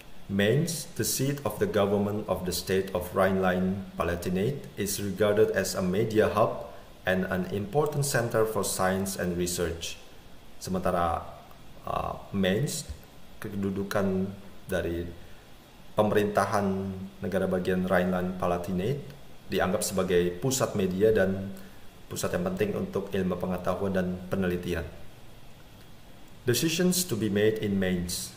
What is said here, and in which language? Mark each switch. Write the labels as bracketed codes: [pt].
[en] Mainz, the seat of the government of the state of Rhineland-Palatinate, is regarded as a media hub and an important center for science and research. [id] Sementara Mainz, kedudukan dari pemerintahan negara bagian Rhineland-Palatinate, dianggap sebagai pusat media dan pusat yang penting untuk ilmu pengetahuan dan penelitian. [en] Decisions to be made in Mainz.